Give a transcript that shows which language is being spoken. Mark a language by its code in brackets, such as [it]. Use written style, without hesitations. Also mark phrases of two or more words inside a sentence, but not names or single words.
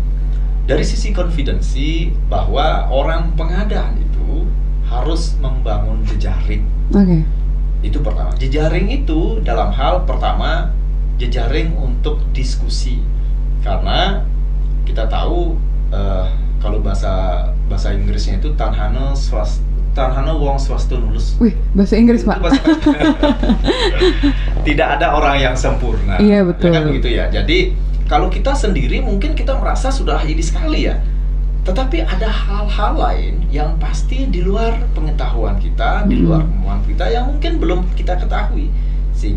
[id] Dari sisi konfidensi bahwa orang pengadaan itu harus membangun jejaring. Itu pertama. Jejaring itu dalam hal pertama jejaring untuk diskusi, karena kita tahu kalau bahasa Inggrisnya itu [kaw] Tanhana wong swasto nulus. [id] Wih, bahasa Inggris Pak. Tidak ada orang yang sempurna. Iya betul. Ya kan begitu ya. Jadi kalau kita sendiri mungkin kita merasa sudah ini sekali ya. Tetapi ada hal-hal lain yang pasti di luar pengetahuan kita, di luar kemampuan kita yang mungkin belum kita ketahui.